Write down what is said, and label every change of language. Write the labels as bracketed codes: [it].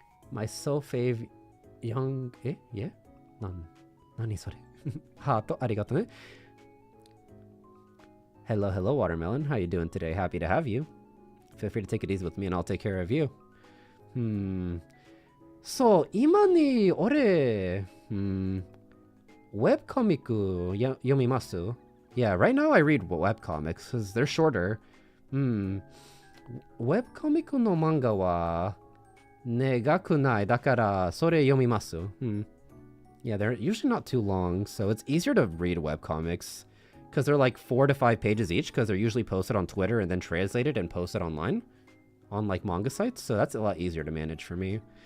[en] My so fave young... Yeah? [ja] Nani sore? Hato, arigato ne. [en] Hello, Watermelon. How you doing today? Happy to have you. Feel free to take it easy with me and I'll take care of you. [ja] So, 今に俺、webcomic 読みます? [en] Yeah, right now I read webcomics because they're shorter. [ja] Webcomic の漫画は長くない。だからそれ読みます. [en] Yeah, they're usually not too long, so it's easier to read webcomics because they're like 4 to 5 pages each because they're usually posted on Twitter and then translated and posted online on like manga sites, so that's a lot easier to manage for me.